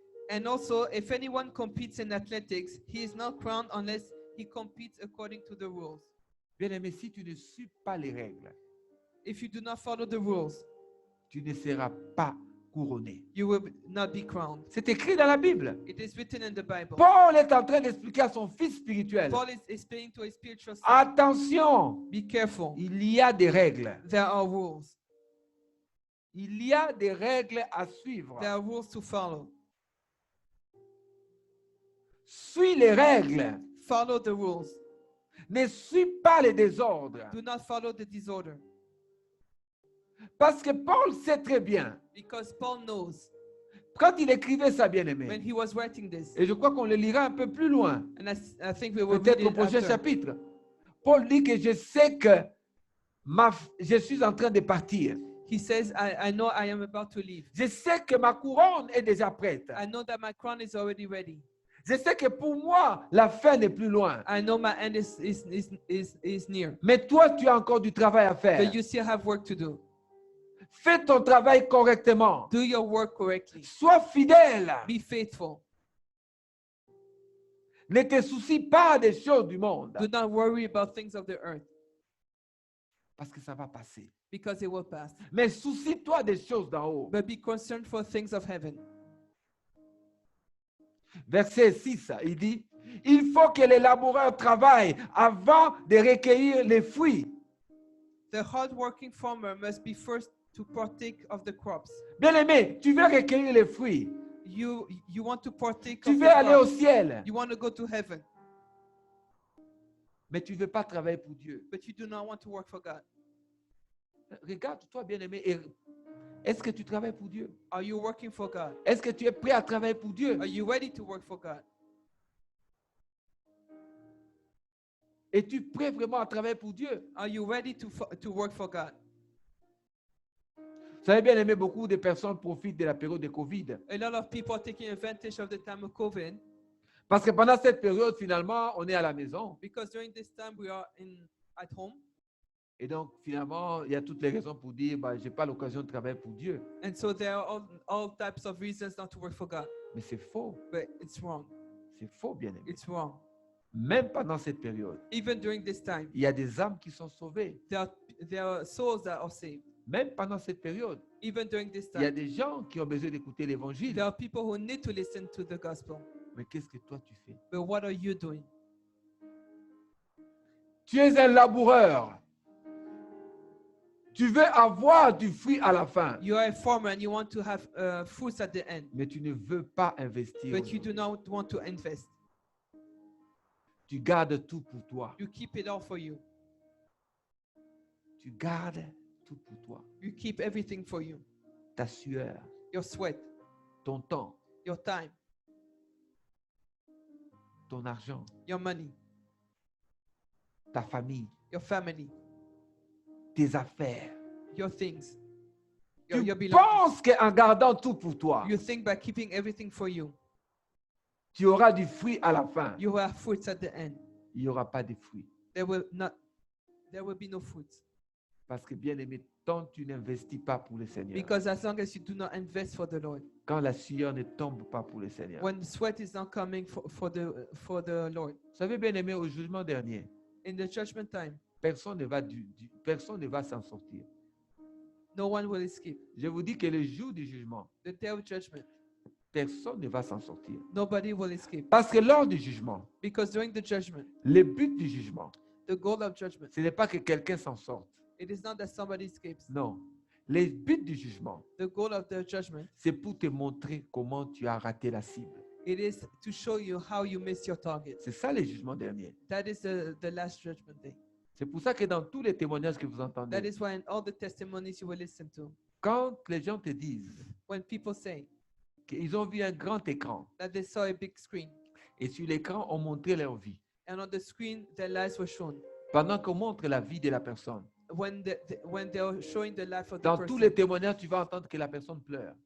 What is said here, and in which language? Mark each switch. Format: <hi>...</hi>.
<en>And also, if anyone competes in athletics, he is not crowned unless he competes according to the rules.</en> <fr>Bien-aimé, si tu ne suis pas les règles,</fr> <en>If you do not follow the rules,</en> <fr>tu ne seras pas couronné.</fr> <en>you will not be crowned.</en> <fr>C'est écrit dans la Bible.</fr> <en>It is written in the Bible.</en> <fr>Paul est en train d'expliquer à son fils spirituel.</fr> <en>Paul is explaining to a spiritual son,</en> <fr>Attention,</fr> <en>be careful.</en> <fr>il y a des règles.</fr> <en>There are rules.</en> <fr>Il y a des règles à suivre.</fr> <en>There are rules to follow.</en> <fr>Suis les règles.</fr> <en>Follow the rules.</en> <fr>Ne suis pas les désordres.</fr> <en>Do not follow the disorder.</en> <fr>Parce que Paul sait très bien,</fr> <en>Because Paul knows</en> <fr>quand il écrivait ça,</fr> <en>when</en> <fr>bien-aimé,</fr> <en>he was writing this,</en> <fr>et je crois qu'on le lira un peu plus loin,</fr> <en>and I think we will read</en> <fr>peut-être au</fr> <en>it</en> <fr>prochain</fr> <en>after.</en> <fr>chapitre. Paul dit que je sais que je suis en train de partir.</fr> <en>He says, I know I am about to leave.</en> <fr>Je sais que ma couronne est déjà prête.</fr> <en>I know that my crown is already ready.</en> <fr>Je sais que pour moi, la fin n'est plus loin.</fr> <en>I know my end is near.</en> <fr>Mais toi, tu as encore du travail à faire.</fr> <en>But you still have work to do.</en> <fr>Fais ton travail correctement.</fr> <en>Do your work correctly.</en> <fr>Sois fidèle.</fr> <en>Be faithful.</en> <fr>Ne te soucie pas des choses du monde.</fr> <en>Do not worry about things of the earth,</en> <fr>Parce que ça va passer.</fr> <en>because it will pass.</en> <fr>Mais soucie-toi des choses d'en haut.</fr> <en>But be concerned for things of heaven.</en> <fr>Verset 6, il dit, il faut que les laboureurs travaillent avant de recueillir les fruits.</fr> <en>The hard-working farmer must be first to partake of the crops.</en> <fr>Bien-aimé, tu veux recueillir les fruits.</fr> <en>You want to partake</en> <fr>Tu</fr> <en>of</en> <fr>veux</fr> <en>the</en> <fr>aller au</fr> <en>crops.</en> <fr>ciel.</fr> <en>You want to go to heaven,</en> <fr>Mais tu ne veux pas travailler pour Dieu.</fr> <en>but you do not want to work for God.</en> <fr>Regarde-toi, bien-aimé. Et est-ce que tu travailles pour Dieu?</fr> <en>Are you working for God?</en> <fr>Est-ce que tu es prêt à travailler pour Dieu?</fr> <en>Are you ready to work for God?</en> <fr>Es-tu prêt vraiment à travailler pour Dieu?</fr> <en>Are you ready to work for God?</en> <fr>Vous savez, bien-aimé, beaucoup de personnes profitent de la période de Covid.</fr> <en>A lot of people are taking advantage of the time of COVID</en> <fr>Parce que pendant cette période, finalement, on est à la maison.</fr> <en>because during this time we are at home,</en> <fr>Et donc, finalement, il y a toutes les raisons pour dire, bah, je n'ai pas l'occasion de travailler pour Dieu.</fr> <en>and so there are all types of reasons not to work for God.</en> <fr>Mais c'est faux.</fr> <en>But it's wrong.</en> <fr>C'est faux, bien-aimé.</fr> <en>It's wrong.</en> <fr>Même pendant cette période,</fr> <en>Even during this time,</en> <fr>il y a des âmes qui sont sauvées.</fr> <en>there are souls that are saved.</en> <fr>Même pendant cette période,</fr> <en>Even during this</en> <fr>il y a</fr> <en>time,</en> <fr>des gens qui ont besoin d'écouter l'évangile.</fr> <en>there are people who need to listen to the gospel.</en> <fr>Mais qu'est-ce que toi tu fais?</fr> <en>But what are you doing?</en> <fr>Tu es un laboureur. Tu veux avoir du fruit à la fin,</fr> <en>You are a farmer and you want to have fruits at the end,</en> <fr>mais tu ne veux pas investir.</fr> <en>but you do not want to invest.</en> <fr>Tu gardes tout pour toi.</fr> <en>You keep it all for you.</en> <fr>Tu gardes tout pour toi.</fr> <en>You keep everything for you.</en> <fr>Ta sueur,</fr> <en>Your sweat,</en> <fr>ton temps,</fr> <en>your time,</en> <fr>ton argent,</fr> <en>your money,</en> <fr>ta famille,</fr> <en>your family,</en> <fr>tes affaires.</fr> <en>your things,</en> <fr>Tu</fr> <en>your belongings.</en> <fr>penses qu'en gardant tout pour toi,</fr> <en>You think by keeping everything for you,</en> <fr>tu auras du fruit à la fin.</fr> <en>you will have fruits at the end.</en> <fr>Il n'y aura pas de fruit.</fr> <en>There will be no fruits.</en> <fr>Parce que, bien aimé, tant tu n'investis pas pour le Seigneur,</fr> <en>Because as long as you do not invest for the Lord,</en> <fr>quand la sueur ne tombe pas pour le Seigneur.</fr> <en>when sweat is not coming for the Lord,</en> <fr>Vous savez, bien aimé, au jugement dernier,</fr> <en>in the judgment time,</en> <fr>personne ne va s'en sortir.</fr> <en>no one will escape.</en> <fr>Je vous dis que le jour du jugement,</fr> <en>The day of judgment,</en> <fr>personne ne va s'en sortir.</fr> <en>Nobody will escape.</en> <fr>Parce que lors du jugement,</fr> <en>Because during the judgment,</en> <fr>le but du jugement,</fr> <en>the goal of judgment,</en> <fr>ce n'est pas que quelqu'un s'en sorte.</fr> <en>it is not that somebody escapes.</en> <fr>Non. Le but du jugement,</fr> <en>The goal of the judgment,</en> <fr>c'est pour te montrer comment tu as raté la cible.</fr> <en>it is to show you how you missed your target.</en> <fr>C'est ça le jugement dernier.</fr> <en>That is the last judgment day.</en> <fr>C'est pour ça que dans tous les témoignages que vous</fr> <en>That</en> <fr>entendez,</fr> <en>is why in all the testimonies you will listen to,</en> <fr>quand les gens te disent</fr> <en>when people say</en> <fr>qu'ils ont vu un grand écran</fr> <en>that they saw a big screen,</en> <fr>et sur l'écran, on montrait leur vie.</fr> <en>and on the screen their lives were shown,</en> <fr>Pendant qu'on montre la vie de la personne,</fr> <en>when they are showing the life of the</en> <fr>dans tous</fr> <en>person,</en> <fr>les témoignages, tu vas entendre que la personne pleure.</fr>